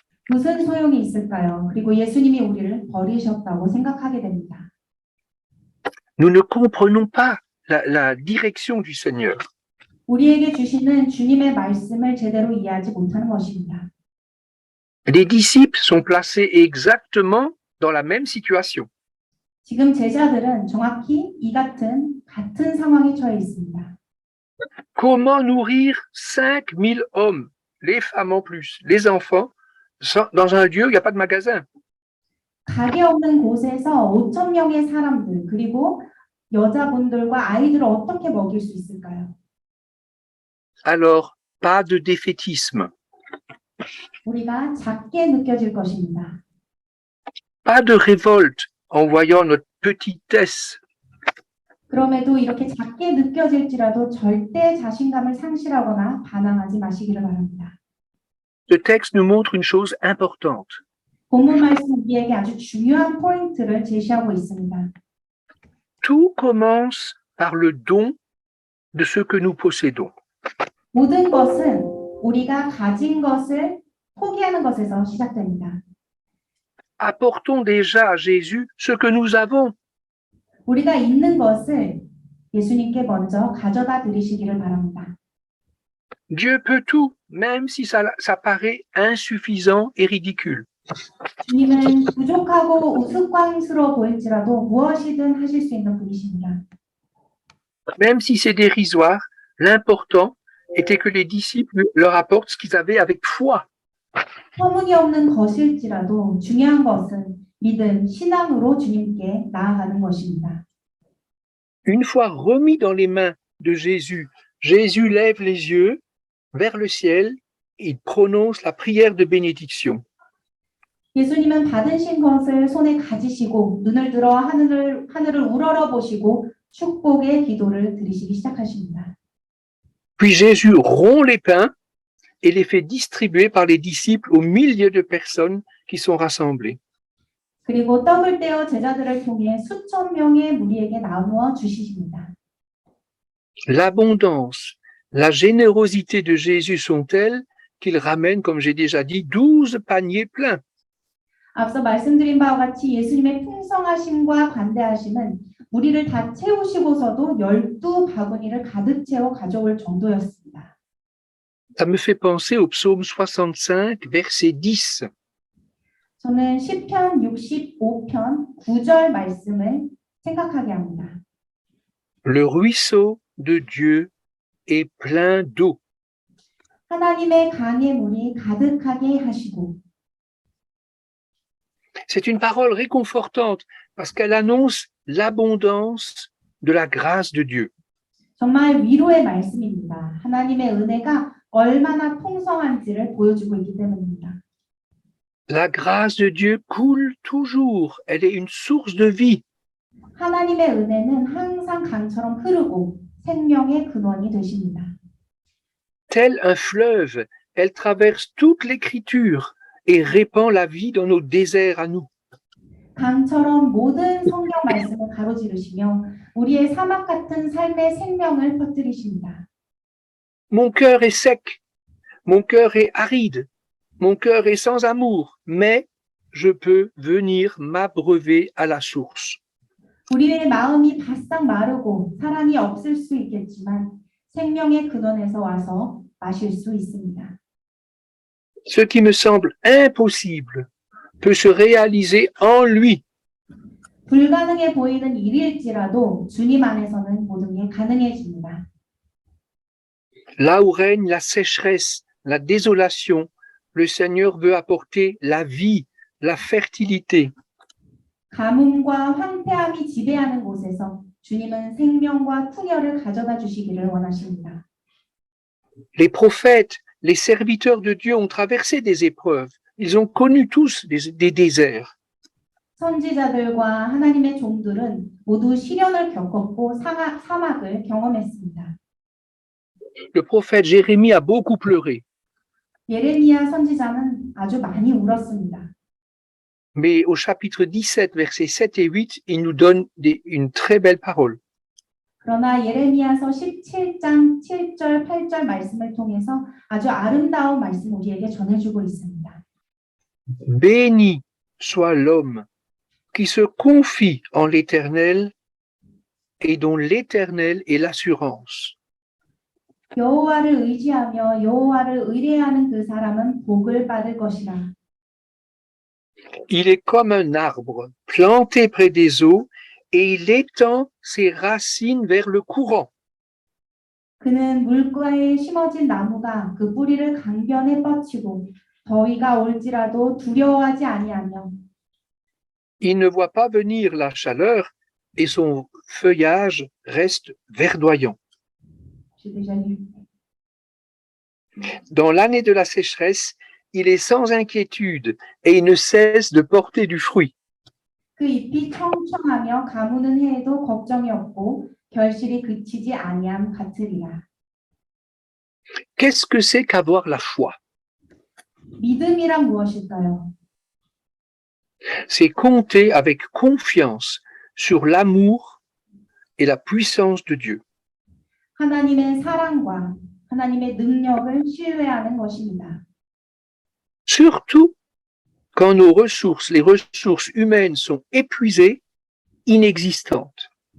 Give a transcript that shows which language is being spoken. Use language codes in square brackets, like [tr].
[ko] 무슨 소용이 있을까요? 그리고 예수님이 우리를 버리셨다고 생각하게 됩니다. [fr] Nous ne comprenons pas la direction du Seigneur. [ko] 우리에게 주시는 주님의 말씀을 제대로 이해하지 못하는 것입니다. [fr] Les disciples sont placés exactement dans la même situation. [ko] 지금 제자들은 정확히 이 같은 상황에 처해 있습니다. [fr] Comment nourrir 5000 hommes, les femmes en plus, les enfants, dans un lieu où il n'y a pas de magasin? [ko] 가게 없는 곳에서 5천 명의 사람들 그리고 여자분들과 아이들을 어떻게 먹일 수 있을까요? [fr] Alors, pas de défaitisme, [ko] 우리가 작게 느껴질 것입니다. [fr] pas de révolte en voyant notre petitesse. [ko] 그럼에도 이렇게 작게 느껴질지라도 절대 자신감을 상실하거나 반항하지 마시기를 바랍니다. [fr] Ce texte nous montre une chose importante. [ko] 본문 말씀 우리에게 아주 중요한 포인트를 제시하고 있습니다. [fr] Tout commence par le don de ce que nous possédons. [ko] 모든 것은 우리가 가진 것을 포기하는 것에서 시작됩니다. [fr] Apportons déjà à Jésus ce que nous avons. [ko] 우리가 있는 것을 예수님께 먼저 가져다 드리시기를 바랍니다. [fr] Dieu peut tout, même si ça paraît insuffisant et ridicule. [ko] 주님은 부족하고 우스꽝스러워 보일지라도 무엇이든 하실 수 있는 분이십니다. [fr] Même si c'est dérisoire, l'important était que les disciples leur apportent ce qu'ils avaient avec foi. [ko] 터무니없는 것일지라도 중요한 것은 믿음, 신앙으로 주님께 나아가는 것입니다. [fr] Une fois remis dans les mains de Jésus, Jésus lève les yeux vers le ciel et il prononce la prière de bénédiction. [ko] 예수님은 받으신 것을 손에 가지시고 눈을 들어 하늘을 우러러 보시고 축복의 기도를 드리시기 시작하십니다. [fr] Puis Jésus rompt les pains et les fait distribuer par les disciples aux milliers de personnes qui sont rassemblées. [ko] 그리고 떡을 떼어 제자들을 통해 수천 명의 무리에게 나누어 주시십니다. [fr] L'abondance, la générosité de Jésus sont telles qu'il ramène, comme j'ai déjà dit, 12 paniers pleins. [ko] 앞서 말씀드린 바와 같이 예수님의 풍성하심과 관대하심은 우리를 다 채우시고서도 12바구니를 가득 채워 가져올 정도였습니다. [fr] Ça me fait penser au psaume 65, verset 10. [ko] 저는 시편 65편 9절 말씀을 생각하게 합니다. [fr] Le ruisseau de Dieu est plein d'eau. [ko] 하나님의 강의 물이 가득하게 하시고 [fr] C'est une parole réconfortante parce qu'elle annonce l'abondance de la grâce de Dieu. [ko] 정말 위로의 말씀입니다. 하나님의 은혜가 얼마나 풍성한지를 보여주고 있기 때문입니다. [fr] La grâce de Dieu coule toujours. Elle est une source de vie. [ko] 하나님의 은혜는 항상 강처럼 흐르고 생명의 근원이 되십니다. [fr] Tel un fleuve, Elle traverse toute l'écriture et répand la vie dans nos déserts à nous. [ko] 강처럼 모든 성경 말씀을 가로지르시며 우리의 사막 같은 삶의 생명을 퍼뜨리십니다. [fr] Mon cœur est sec, mon cœur est aride, mon cœur est sans amour, mais je peux venir m'abreuver à la source. [ko] 우리의 마음이 바싹 마르고 사랑이 없을 수 있겠지만 생명의 근원에서 와서 마실 수 있습니다. [fr] Ce qui me semble impossible peut se réaliser en lui. [ko] 불가능해 보이는 일일지라도 주님 안에서는 모든 게 가능해집니다. [fr] Là où règne la sécheresse, la désolation, le Seigneur veut apporter la vie, la fertilité. [ko] 가뭄과 황폐함이 지배하는 곳에서 주님은 생명과 풍요를 가져다 주시기를 원하십니다. [fr] Les prophètes, les serviteurs de Dieu ont traversé des épreuves. Ils ont connu tous des déserts. [ko] 선지자들과 하나님의 종들은 모두 시련을 겪었고 사막을 경험했습니다. [fr] Le prophète Jérémie a beaucoup pleuré, [ko] 예레미야 선지자는 아주 많이 울었습니다. [fr] mais au chapitre 17, versets 7 et 8, il nous donne une très belle parole. [ko] 그러나 예레미야서 17장 7절 8절 말씀을 통해서 아주 아름다운 말씀 우리에게 전해주고 있습니다. [fr] Béni soit l'homme qui se confie en l'Éternel et dont l'Éternel est l'assurance. [ko] 여호와를 의지하며 여호와를 의뢰하는 그 사람은 복을 받을 것이라. [fr] Il est comme un arbre planté près des eaux et il étend ses racines vers le courant. [ko] 그는 물가에 심어진 나무가 그 뿌리를 강변에 뻗치고 더위가 올지라도 두려워하지 아니하며 [fr] Il ne voit pas venir la chaleur et son feuillage reste verdoyant. Dans l'année de la sécheresse, il est sans inquiétude et il ne cesse de porter du fruit. [ko] 그 잎이 청청하며 가무는 해에도 걱정이 없고 결실이 그치지 아니함 같으리라. [fr] Qu'est-ce que c'est qu'avoir la foi? [ko] 믿음이란 무엇일까요? [fr] C'est compter avec confiance sur l'amour et la puissance de Dieu. [ko] 하나님의 사랑과 하나님의 능력을 신뢰하는 것입니다. [fr] Surtout quand nos ressources, les ressources humaines sont épuisées, inexistantes.